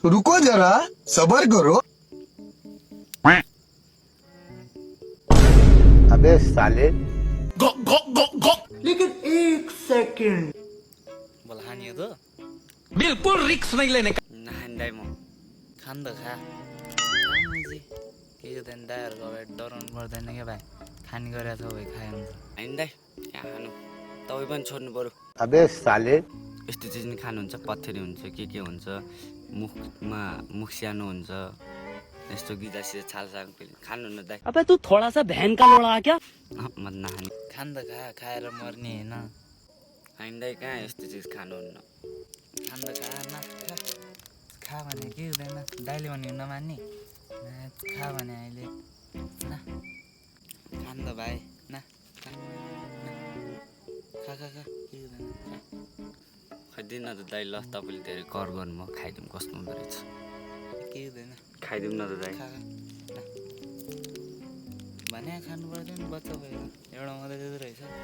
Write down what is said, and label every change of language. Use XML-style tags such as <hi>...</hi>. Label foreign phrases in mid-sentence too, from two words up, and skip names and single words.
<hi>रुको जरा सबर करो। अबे साले लेकिन एक सेकंड</hi> <ne>बोल खाने हो त</ne> <hi>बिल्कुल रिक्स नहीं लेने का।</hi> <ne>नखाँदै म खान त खा के हुँदैन दाइहरूको अगाडि डराउनु पर्दैन क्या भाइ खाने गरेको छ भाइ खाए हुन्छ होइन दाइ यहाँ खानु तपाईँ पनि छोड्नु पऱ्यो</ne> <hi>अबे साले</hi> <ne>यस्तो चिज नि खानुहुन्छ पत्थरी हुन्छ के हुन्छ मुखमा मुख सानो हुन्छ यस्तो गिजासिजा छालसाल खानु न दाइ</ne> <hi>अबे तू थोड़ा सा बहन का लोड़ा आ क्या</hi> <ne>म नखाने खान त खा खाएर मर्ने होइन होइन दाइ कहाँ यस्तो चिज खानुहुन्न खान त खा न खा भने के हुँदैन दाइले भने नमान्ने खा भने अहिले न खान त भाइ न खा खा खा खा के हुँदैन खाइदिउँ न त दाइ ल तपाईँले धेरै कर गर्नुभयो खाइदिउँ कस्तो हुँदो रहेछ के हुँदैन खाइदिउँ न त दाइ खा खा भने खानु पर्दैन बच्चा भयो एउटा मात्रै दिँदो रहेछ</ne>